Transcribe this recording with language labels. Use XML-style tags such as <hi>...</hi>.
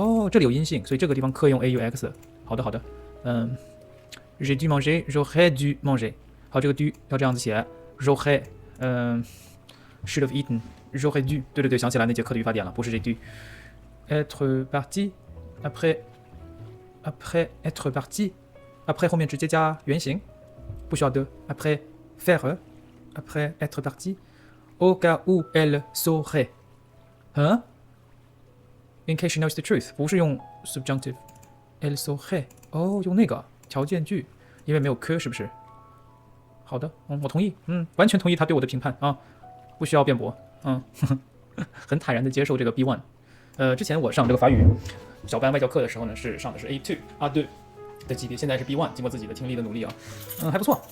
<zh>这里有阴性，所以这个地方可以用 aux。好的。</zh> <fr>J'ai dû manger, j'aurais dû manger。</fr> <zh>好，这个</zh> <fr>dû</fr> <zh>要这样子写</zh> <fr>，j'aurais</fr> <en>should have eaten,</en> <fr>j'aurais dû。</fr> <zh>对，想起来那节课的语法点了，不是</zh> <fr>j'ai dû。 être parti après être parti après</fr> <zh>后面直接加原形，不需要的。</zh> <fr>après faire après être parti au cas où elle saurait。</fr> <en>In case she knows the truth，</en> <zh>不是用</zh> <en>subjunctive。</en> <fr>elle saurait，</fr> <zh>用那个。条件句，因为没有 que 是不是？好的，我同意，完全同意他对我的评判啊，不需要辩驳，很坦然的接受这个 B1。之前我上这个法语小班外教课的时候呢，是上的是 A2 A2的级别，现在是 B1， 经过自己的听力的努力啊，还不错。</zh>